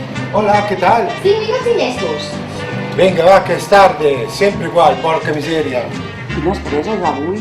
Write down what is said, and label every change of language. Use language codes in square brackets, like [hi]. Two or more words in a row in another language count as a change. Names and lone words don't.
[es] Hola, ¿qué tal? [ca] 5 minuts i llestos. [es] Venga, va, que es tarde. Siempre igual, [it] porca miseria. [ca] Quines preses avui.